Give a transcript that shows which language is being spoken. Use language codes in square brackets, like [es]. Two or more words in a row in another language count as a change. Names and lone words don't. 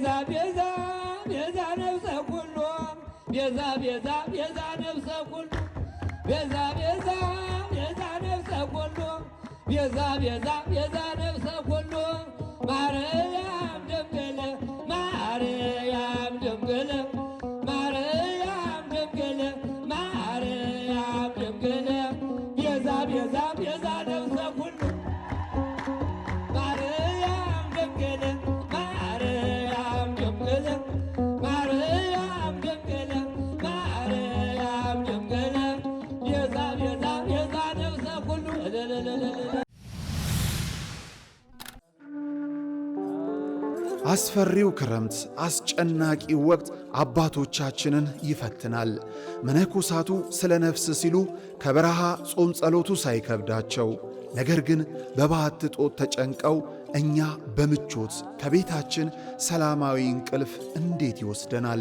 [gez] ቤዛ ቤዛ ነፍሰ ኩሉ ቤዛ ቤዛ ቤዛ ነፍሰ ኩሉ ቤዛ ቤዛ ቤዛ ነፍሰ ኩሉ ቤዛ ቤዛ ቤዛ ነፍሰ ኩሉ ማርያም ድንግል ማርያም ድንግል ማርያም ድንግል ማርያም ድንግል ቤዛ ቤዛ ቤዛ ነፍሰ ኩሉ ማርያም ድንግል ማርያም ድንግል ማርያም ድንግል ማርያም ድንግል ቤዛ ቤዛ ቤዛ ነፍሰ ኩሉ [am] አስፈሪው ክረምት አስጨናቂ ወቅት አባቶቻችንን ይፈትናል። መነኮሳቱ ስለ ነፍስ ሲሉ ከበረሃ ጾም ጸሎቱ ሳይከብዳቸው፣ ነገር ግን በበዓት ጦት ተጨንቀው እኛ በምቾት ከቤታችን ሰላማዊ እንቅልፍ እንዴት ይወስደናል?